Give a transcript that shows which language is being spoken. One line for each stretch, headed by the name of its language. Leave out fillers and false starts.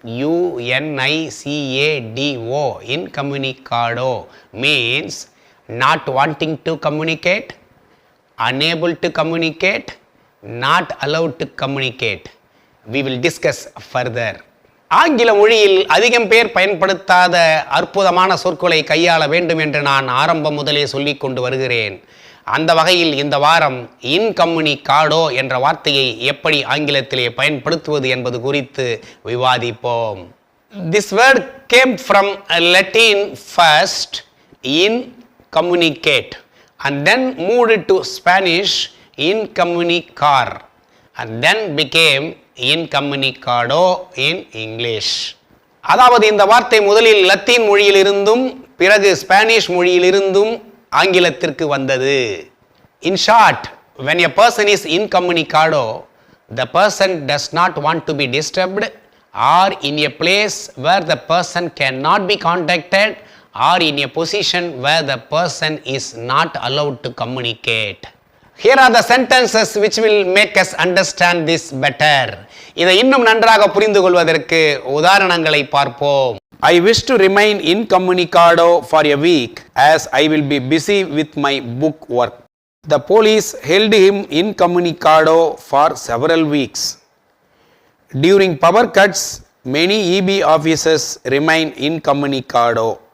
English: Incommunicado. Incommunicado means not wanting to communicate, unable to communicate, not allowed to communicate. We will discuss further.
Tamil: ஆங்கில மொழியில் அதிகம் பேர் பயன்படுத்தாத அற்புதமான சொற்களை கையாள வேண்டும் என்று நான் ஆரம்பம் முதலே சொல்லிக் கொண்டு வருகிறேன். அந்த வகையில் இந்த வாரம் இன்கம்யூனிகாடோ என்ற வார்த்தையை எப்படி ஆங்கிலத்திலே பயன்படுத்துவது என்பது குறித்து விவாதிப்போம்.
English: This word came from Latin first, in communicate, and then moved to Spanish incommunicar, and then became incommunicado in English.
Tamil: அதாவது இந்த வார்த்தை முதலில் லத்தீன் மொழியிலிருந்தும் பிறகு ஸ்பானிஷ் மொழியிலிருந்தும் ஆங்கிலத்திற்கு வந்தது.
English: In short, when a person is incommunicado, the person does not want to be disturbed, or in a place where the person cannot be contacted, or in a position where the person is not allowed to communicate. Here are the sentences which will make us understand this better.
Tamil: இதை இன்னும் நன்றாக புரிந்து கொள்வதற்கு உதாரணங்களை பார்ப்போம்.
English: I wish to remain incommunicado for a week as I will be busy with my book work. The police held him incommunicado for several weeks. During power cuts, many EB officers remain incommunicado.